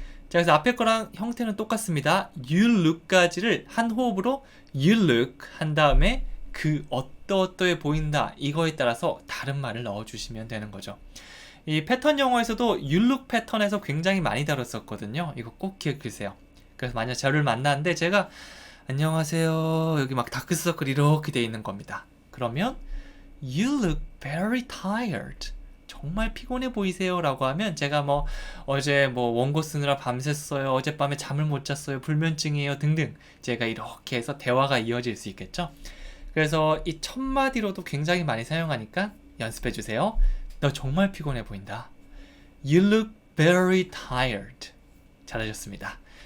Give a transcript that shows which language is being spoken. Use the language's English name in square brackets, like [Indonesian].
[Korean] 자, 그래서 앞에 거랑 형태는 똑같습니다. [English] You look [Korean] 까지를 한 호흡으로 [English] you look [Korean] 한 다음에 그 어떠어떠해 보인다 이거에 따라서 다른 말을 넣어주시면 되는 거죠. 이 패턴 영어에서도 you look 패턴에서 굉장히 많이 다뤘었거든요. 이거 꼭 기억해 주세요. 그래서 만약 저를 만났는데 제가 안녕하세요 여기 막 다크서클 이렇게 돼 있는 겁니다. [English] 그러면 You look very tired. [Korean] 정말 피곤해 보이세요 라고 하면 제가 뭐 어제 뭐 원고 쓰느라 밤샜어요, 어젯밤에 잠을 못 잤어요, 불면증이에요 등등 제가 이렇게 해서 대화가 이어질 수 있겠죠. 그래서 이 첫 마디로도 굉장히 많이 사용하니까 연습해 주세요. 너 정말 피곤해 보인다. [English] You look very tired. [Korean] 잘하셨습니다.